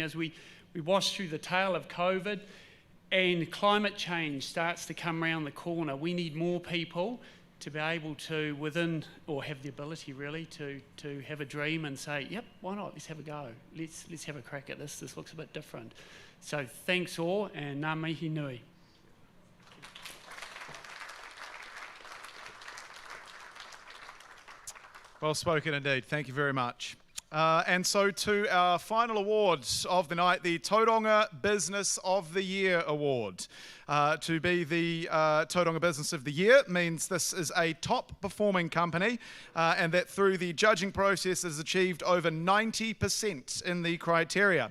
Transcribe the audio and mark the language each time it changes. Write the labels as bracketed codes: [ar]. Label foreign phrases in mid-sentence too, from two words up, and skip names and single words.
[en] As we wash through the tail of COVID and climate change starts to come around the corner, we need more people to be able to have the ability really to have a dream and say, yep, why not? Let's have a go. Let's have a crack at this. This looks a bit different. So thanks all, and [mi] ngā mihi nui. [en] Well spoken indeed. Thank you very much. And so to our final awards of the night, the Tauranga Business of the Year Award. To be the Tauranga Business of the Year means this is a top performing company and that through the judging process has achieved over 90% in the criteria.